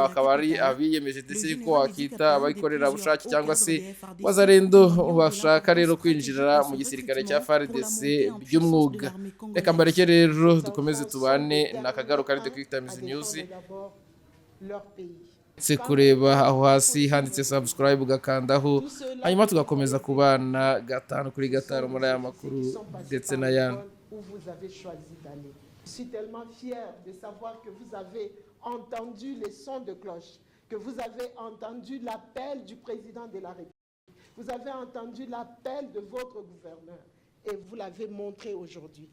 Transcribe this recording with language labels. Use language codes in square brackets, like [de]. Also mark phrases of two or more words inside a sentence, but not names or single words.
[rw] Akaba ari abiyemeje ndetse ko wakita abayikorera bushake cyangwa se wazarendo bashaka rero kwinjira mu gisirikare cya FARDC by'umwuga. Reka mbareke rero dukomeze tubane nakagaruka ari The Quick Times News. Se kureba aho hasi handitse subscribe ugakandaho, hanyuma tugakomeza kubana gatanu kuri gatanu muri aya makuru ndetse n'ayandi. [fr] Je suis tellement fier de savoir que vous avez entendu les sons de cloche, que vous avez entendu l'appel du président de la République, vous avez entendu l'appel de votre gouverneur et vous l'avez montré aujourd'hui.